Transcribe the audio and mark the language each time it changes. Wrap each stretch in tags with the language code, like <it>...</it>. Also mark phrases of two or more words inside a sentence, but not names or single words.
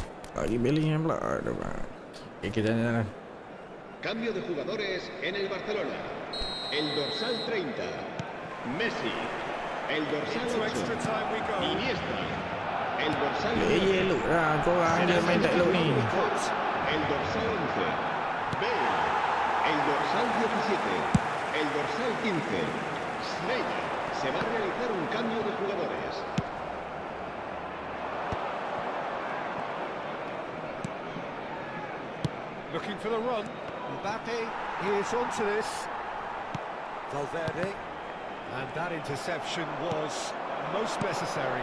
<ms>Lagi Bellingham pula. Aduh bang. Okay, kita jalan.</ms> <es>Cambio de jugadores en el Barcelona. El dorsal 30, Messi. El dorsal 8, Iniesta. El dorsal 9,</es> <ms>Yellow lah. Korang dia main tak elok ni.</ms> <es>el dorsal 11, Bale. El dorsal 17, el dorsal 15, Sneijder. Se va a realizar un cambio de jugadores.</es> <en>Looking for the run. Mbappe is onto this. Valverde. And that interception was most necessary.</en>